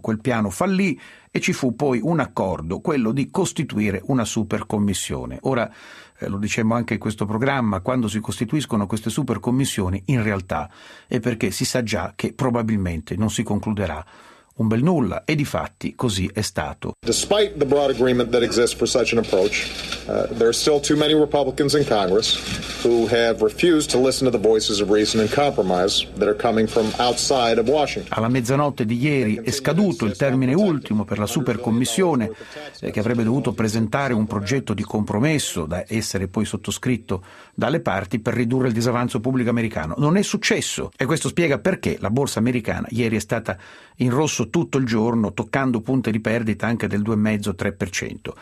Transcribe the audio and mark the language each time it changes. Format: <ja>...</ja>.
<it>Quel piano fallì e ci fu poi un accordo, quello di costituire una supercommissione. Ora, lo dicevamo anche in questo programma, quando si costituiscono queste supercommissioni, in realtà è perché si sa già che probabilmente non si concluderà un bel nulla, e difatti così è stato.</it> <en>Despite the broad agreement that exists for such an approach, there are still too many Republicans in Congress who have refused to listen to the voices of reason and compromise that are coming from outside of Washington.</en> <it>Alla mezzanotte di ieri è scaduto il termine ultimo per la supercommissione che avrebbe dovuto presentare un progetto di compromesso da essere poi sottoscritto dalle parti per ridurre il disavanzo pubblico americano. Non è successo, e questo spiega perché la borsa americana ieri è stata in rosso tutto il giorno, toccando punte di perdita anche del 2,5-3%.</it>